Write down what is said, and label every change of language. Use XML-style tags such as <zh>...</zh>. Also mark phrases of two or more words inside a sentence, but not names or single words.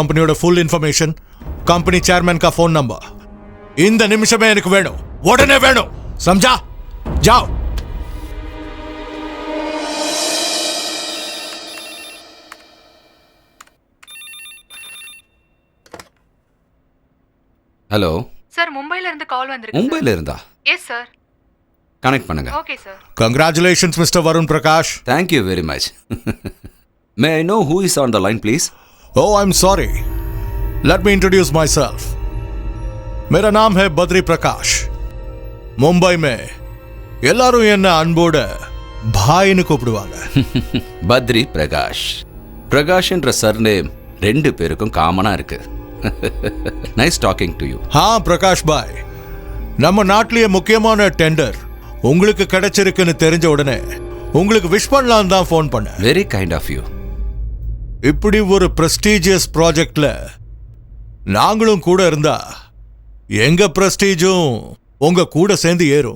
<ta>कंपनियोட</ta> <en>full information,</en> <hi>कंपनी चेयरमैन का फोन नंबर</hi> <ta>இந்த நிமிஷமே எனக்கு வேணும், உடனே வேணும்,</ta> <hi>समझा? जाओ.</hi> <ta>ஹலோ சார், மும்பைல இருந்து கால் வந்திருக்கு. மும்பைல இருந்தா? எஸ் சார். கனெக்ட் பண்ணுங்க. ஓகே சார்.</ta> <en>Congratulations Mr. Varun Prakash. Thank you very much. May I know who is on the line please? Oh, I'm sorry. Let me introduce myself.</en> <hi>मेरा नाम है बद्री प्रकाश. मुंबई में</hi> <ta>எல்லாரும் என்ன அன்போட பாய்னு கூப்பிடுவாங்க. பத்ரி பிரகாஷ். பிரகாஷ் என்ற சர்நேம் ரெண்டு பேருக்கும் காமனா இருக்கு.</ta> <en>nice talking to you.</en> <hi>हाँ प्रकाश भाई,</hi> <ta>நம்ம நாட்டிலேயே முக்கியமான டெண்டர் உங்களுக்கு கிடைச்சிருக்குன்னு தெரிஞ்ச உடனே உங்களுக்கு விஷ் பண்ணலாம் தான் ஃபோன் பண்ணேன்.</ta> <en>very kind of you.</en> <ta>இப்படி ஒரு</ta> <en>prestigious project</en> <ta>நாங்களும் கூட இருந்தா எங்க பிரஸ்டீஜும் உங்க கூட சேர்ந்து ஏறும்.</ta>